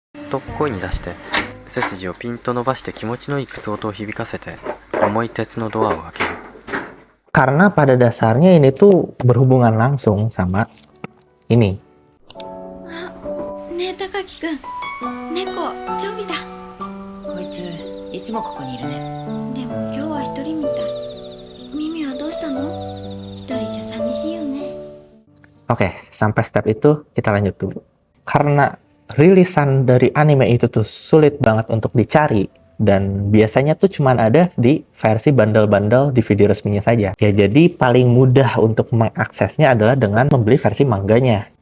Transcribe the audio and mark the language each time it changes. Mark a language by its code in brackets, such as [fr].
[ja] と声に出して背筋をピンと伸ばして気持ちのいい靴音を響かせて重い鉄のドアを開ける [id] Karena pada dasarnya ini tuh berhubungan langsung sama ini. [ja] ねえ高木くん、猫チョビだ。こいついつもここにいるね。でも今日は一人みたい。ミミはどうしたの？一人じゃ寂しいよね。 [id] Oke, sampai step itu kita lanjut dulu. Karena rilisan dari anime itu tuh sulit banget untuk dicari, dan biasanya tuh cuman ada di versi bundle-bundle DVD resminya saja. Ya, jadi paling mudah untuk mengaksesnya adalah dengan membeli versi mangganya.